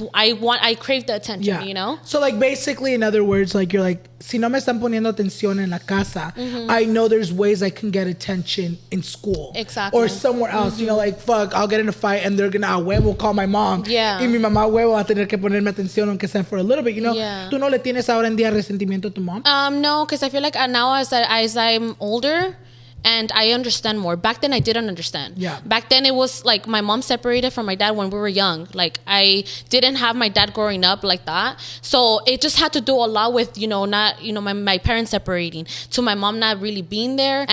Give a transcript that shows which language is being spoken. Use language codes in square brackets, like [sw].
[en] I crave the attention, you know? So like basically, in other words, like you're like, [es] si no me están poniendo atención en la casa, [en] I know there's ways I can get attention in school. Exactly. Or somewhere else, you know, like fuck, I'll get in a fight and they're gonna [es] a huevo [en] call my mom. Yeah. [es] Y mi mamá a huevo va a tener que ponerme atención aunque sea [en] for a little bit, you know? Yeah. [es] ¿Tú no le tienes ahora en día resentimiento a tu mom? [en] No, because I feel like now as I'm older, and I understand more. Back then, I didn't understand. Yeah. Back then, it was like my mom separated from my dad when we were young. Like, I didn't have my dad growing up like that. So it just had to do a lot with, my parents separating, to my mom not really being there.